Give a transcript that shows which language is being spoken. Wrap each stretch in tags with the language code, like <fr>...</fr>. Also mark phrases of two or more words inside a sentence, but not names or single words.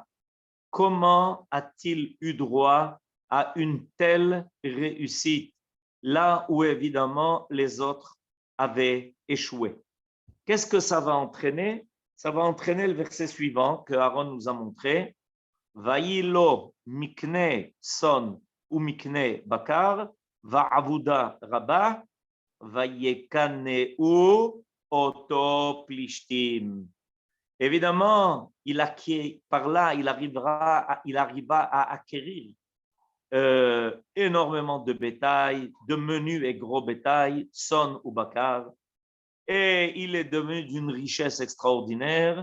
<fr>Comment a-t-il eu droit à une telle réussite, là où évidemment les autres avaient échoué? Qu'est-ce que ça va entraîner? Ça va entraîner le verset suivant que Aaron nous a montré.</fr> <he>ויהי לו מקנה צאן ומקנה בקר, ועבדה רבה, ויקנאו אותו פלשתים.</he> <fr>Évidemment, par là, il arriva à acquérir énormément de bétail, de menu et gros bétail, son ou bakar. Et il est devenu d'une richesse extraordinaire.</fr>